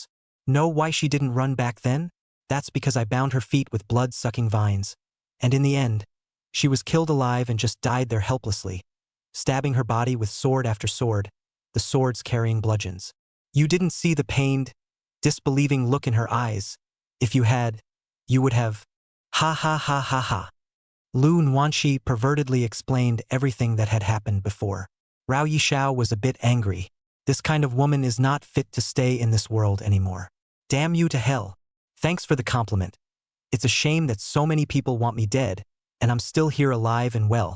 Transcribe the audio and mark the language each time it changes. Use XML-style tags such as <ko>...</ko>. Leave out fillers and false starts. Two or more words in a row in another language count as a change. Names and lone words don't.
<en>Know why she didn't run back then? That's because I bound her feet with blood-sucking vines. And in the end, she was killed alive and just died there helplessly, stabbing her body with sword after sword, the swords carrying bludgeons. You didn't see the pained, disbelieving look in her eyes. If you had, you would have. Ha ha ha ha ha. Lun Wanqi pervertedly explained everything that had happened before. Rao Yishao was a bit angry. This kind of woman is not fit to stay in this world anymore. Damn you to hell. Thanks for the compliment. It's a shame that so many people want me dead, and I'm still here alive and well.</en>